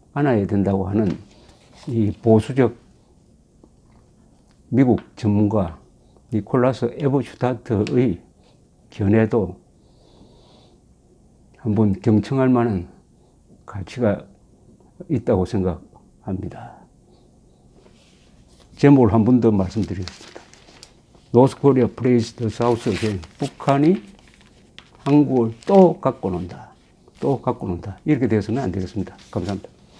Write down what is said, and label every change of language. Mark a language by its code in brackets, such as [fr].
[ko] 안아야 된다고 하는 이 보수적 미국 전문가 니콜라스 에버슈타트의 견해도 한번 경청할 만한 가치가 있다고 생각합니다. 제목을 한 번 더 말씀드리겠습니다. [en] North Korea plays the South again. [ko] 북한이 한국을 또 갖고 논다. 또 갖고 논다. 이렇게 되어서는 안 되겠습니다. 감사합니다.